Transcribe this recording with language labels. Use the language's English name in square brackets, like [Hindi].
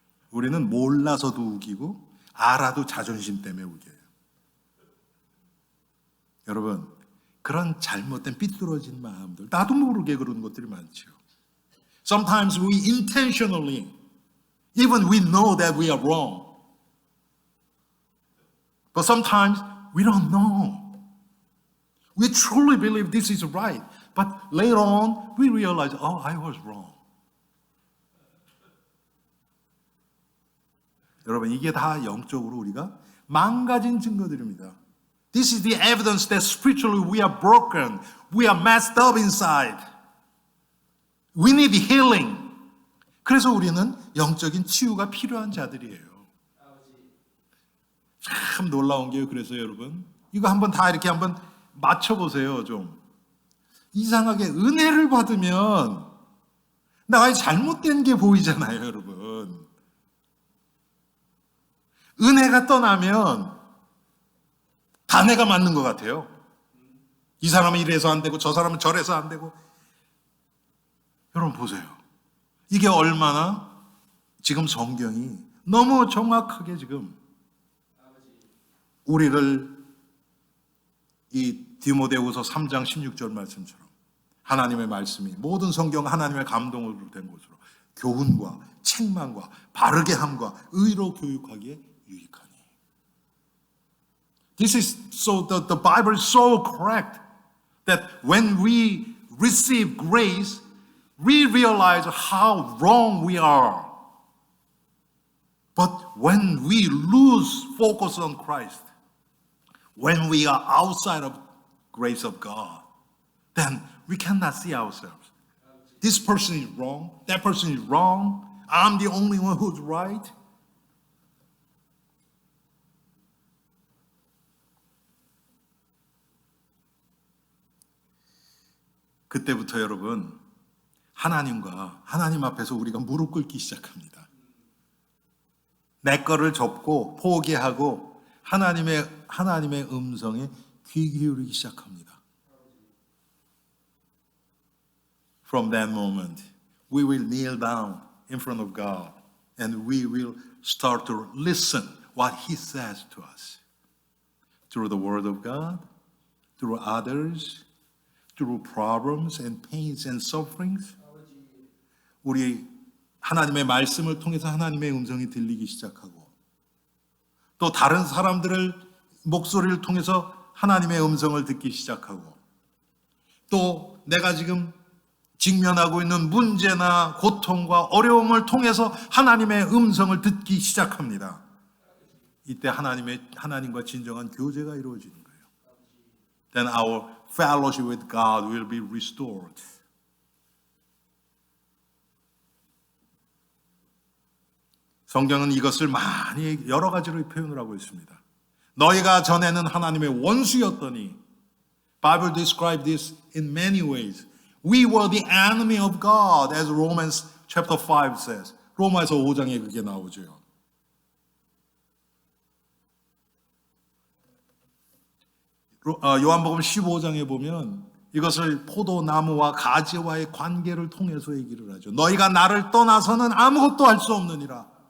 [Korean] 우리는 몰라서도 우기고 알아도 자존심 때문에 우겨요. 여러분, 그런 잘못된 삐뚤어진 마음들, 나도 모르게 그런 것들이 많죠. [English] Sometimes we intentionally, even we know that we are wrong, But sometimes we don't know. We truly believe this is right. But later on, we realize, oh, I was wrong. [Korean] 여러분, 이게 다 영적으로 우리가 망가진 증거들입니다. [English] This is the evidence that spiritually we are broken. We are messed up inside. We need healing. [Korean] 그래서 우리는 영적인 치유가 필요한 자들이에요. 참 놀라운 게요. 그래서 여러분, 이거 한번 다 이렇게 한번 맞춰보세요. 좀 이상하게 은혜를 받으면 나의 잘못된 게 보이잖아요. 여러분, 은혜가 떠나면 다 내가 맞는 것 같아요. 이 사람은 이래서 안 되고 저 사람은 저래서 안 되고. 여러분 보세요. 이게 얼마나 지금 성경이 너무 정확하게 지금 우리를 이 디모데후서 3장 16절 말씀처럼 하나님의 말씀이 모든 성경 하나님의 감동으로 된 것으로 교훈과 책망과 바르게 함과 의로 교육하기에 유익하니. [English] This is so the Bible is so correct that when we receive grace, we realize how wrong we are. But when we lose focus on Christ, when we are outside of grace of God, then we cannot see ourselves. This person is wrong. That person is wrong. I'm the only one who's right. [Korean] 그때부터 여러분, 하나님 앞에서 우리가 무릎 꿇기 시작합니다. 내 거를 접고 포기하고 하나님의 음성에 귀 기울이기 시작합니다. [English] From that moment, we will kneel down in front of God and we will start to listen what He says to us through the Word of God, through others, through problems and pains and sufferings. [Korean] 우리 하나님의 말씀을 통해서 하나님의 음성이 들리기 시작하고 또 다른 사람들의 목소리를 통해서 하나님의 음성을 듣기 시작하고 또 내가 지금 직면하고 있는 문제나 고통과 어려움을 통해서 하나님의 음성을 듣기 시작합니다. 이때 하나님과 진정한 교제가 이루어지는 거예요. [English] Then our fellowship with God will be restored. [Korean] 성경은 이것을 많이 여러 가지로 표현을 하고 있습니다. 너희가 전에는 하나님의 원수였더니 [English] Bible describes this in many ways. We were the enemy of God, as Romans chapter 5 says. [Korean] 로마에서 5장에 그게 나오죠. 요한복음 15장에 보면 이것을 포도나무와 가지와의 관계를 통해서 얘기를 하죠. 너희가 나를 떠나서는 아무것도 할 수 없느니라.